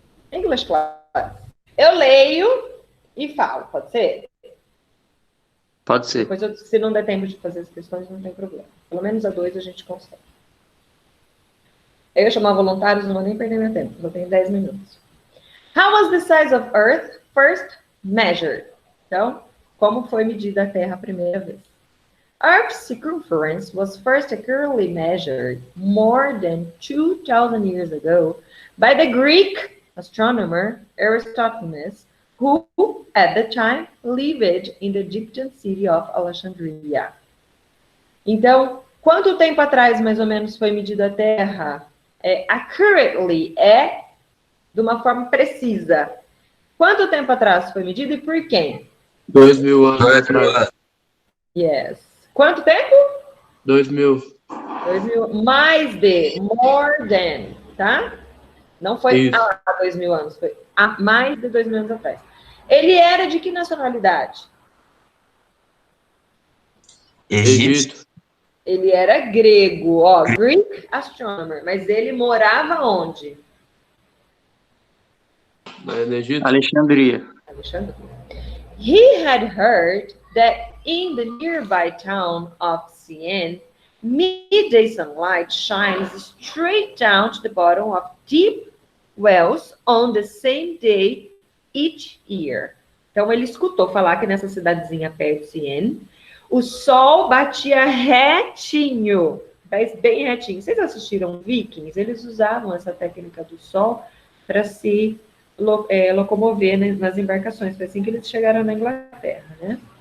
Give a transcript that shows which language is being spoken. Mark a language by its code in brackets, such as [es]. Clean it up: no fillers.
[en] English class. [pt] Eu leio e falo, pode ser? Pode ser. Depois, se não der tempo de fazer as questões, não tem problema. Pelo menos a 2 a gente consegue. Eu ia chamar voluntários, não vou nem perder meu tempo. Eu tenho 10 minutos. [en] How was the size of Earth first measured? [pt] Então, como foi medida a Terra a primeira vez? [en] Earth's circumference was first accurately measured more than 2,000 years ago by the Greek astronomer Aristophanes, who, at the time, lived in the Egyptian city of Alexandria. [pt] Então, quanto tempo atrás, mais ou menos, foi medida a Terra? Accurately é de uma forma precisa. Quanto tempo atrás foi medida e por quem? 2.000 anos atrás. Yes. Quanto tempo? 2.000. 2.000. Mais de. [en] More than. [pt] Tá? Não foi há 2.000 anos. Foi há mais de 2.000 anos atrás. Ele era de que nacionalidade? Egito. Ele era grego. Ó, [en] Greek astronomer. [pt] Mas ele morava onde? No Egito. Alexandria. [en] He had heard that in the nearby town of Siene, midday sunlight shines straight down to the bottom of deep wells on the same day each year. [pt] Então ele escutou falar que nessa cidadezinha perto de Siene, o sol batia retinho, bem retinho. Vocês assistiram Vikings? Eles usavam essa técnica do sol para se locomover, né, nas embarcações. Foi assim que eles chegaram na Inglaterra, né?